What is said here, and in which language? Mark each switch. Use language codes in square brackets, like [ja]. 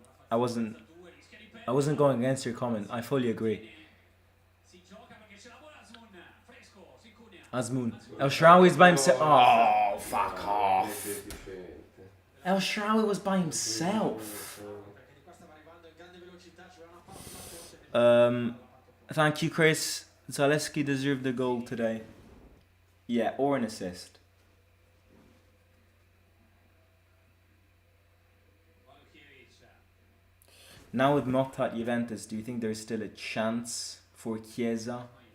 [en] I wasn't going against your comment. I fully agree. [it] Si gioca perché ce la vuole Azmoun, fresco, si incunea. Azmoun. [en] El Shaarawy is by himself. Oh, fuck off. [it] Efficiente. [en] El Shaarawy was by himself. [it] Perché di qua stava arrivando in grande velocità, ci voleva una palla sulla [en] Thank you, Chris. Zaleski deserved the goal today. Yeah, or an assist. Now with Motta at Juventus, do you think there's still a chance for Chiesa?